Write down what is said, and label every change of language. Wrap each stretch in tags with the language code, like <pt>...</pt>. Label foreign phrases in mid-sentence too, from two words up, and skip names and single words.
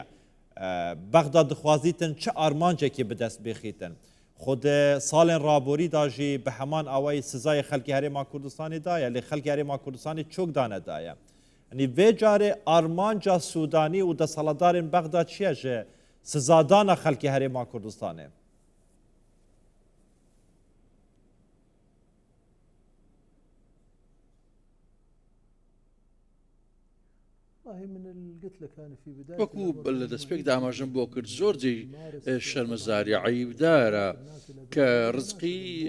<ku>Bexda dixwazîtin çi armancekê bi dest bêxîtin? Xwe di salên raborî da jî bi heman awayî sizayê xelkê Herêma Kurdistanê daye, lê xelkê Herêma Kurdistanê çok dane daye. Yani vê carê armanca Sudanî û desthilatdarên bexda çi ye ji sizadana xelkê Herêma Kurdistanê?</ku> <ckb>وەکو لە دەستپێک داماژەم بۆ کرد زۆر جێی شەرمەزاری عیبدارە کە ڕزقی</ckb>